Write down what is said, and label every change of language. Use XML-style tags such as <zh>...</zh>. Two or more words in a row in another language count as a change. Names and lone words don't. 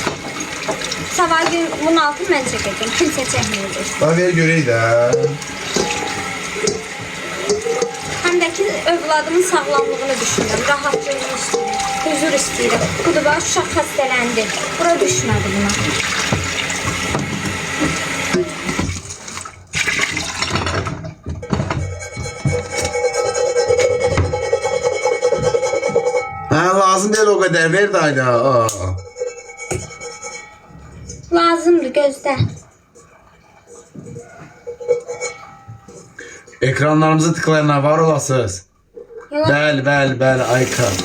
<az>Sabah gün bunun altını mən çəkəcəm. Kimsə çəkməyəcək.</az> <tr>Ben ver göreyim de.</tr> <az>Həm də ki, övladımın sağlamlığını düşünürəm. Rahatlığını istəyirəm. Huzur istəyirəm. Budur bax, uşaq xəstələndi. Bura düşmədi buna.</az> <tr>Ha lazım değil o kadar. Ver de hayda. Aa.</tr> <az>Lazımdır, gözlə.</az> <tr>Ekranlarımızı tıklayanlar var olasınız. Yalan.</tr> <az>Bəli, Ayka.</az>